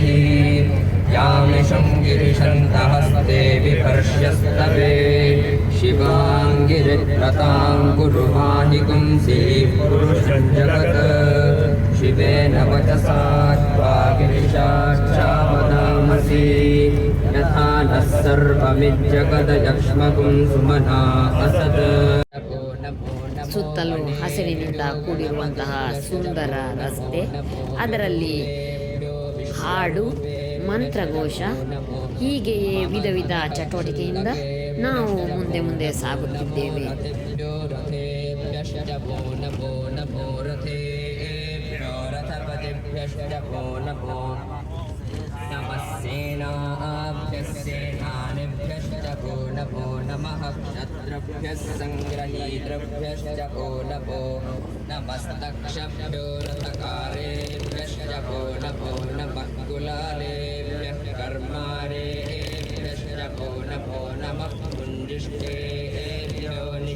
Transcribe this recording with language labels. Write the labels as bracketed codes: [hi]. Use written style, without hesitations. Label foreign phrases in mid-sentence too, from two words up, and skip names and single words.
[sa] यामिषं गिरिशन्तहस्ते विपर्श्यस्तवे शिवाङ्गिरित्रतां गुरुमानिकुंसि पुरुषं जगत् शिवेन वचसा त्वा गिरिशाक्षावदामसि यथा नः सर्वमिज्जगदयक्ष्मकुं सुमना असत्. [kn] ಸುತ್ತಲೂ ಹಸಿರಿನಿಂದ ಕೂಡಿರುವಂತಹ ಸುಂದರ ರಸ್ತೆ, ಅದರಲ್ಲಿ ಹಾಡು, ಮಂತ್ರಘೋಷ, ಹೀಗೆಯೇ ವಿಧ ವಿಧ ಚಟುವಟಿಕೆಯಿಂದ ನಾವು ಮುಂದೆ ಸಾಗುತ್ತಿದ್ದೇವೆ. [sa] नमस्सेनाभ्यस्सेनानिभ्यश्च नमो नमः क्षत्रभ्यः सङ्ग्रहीतृभ्यश्च नमो नमस्तक्षभ्यो रथकारेभ्यश्च नमो नमः कुलालेभ्यः कर्मारेभ्यश्च नमो नमः पुण्डिष्टेभ्यो.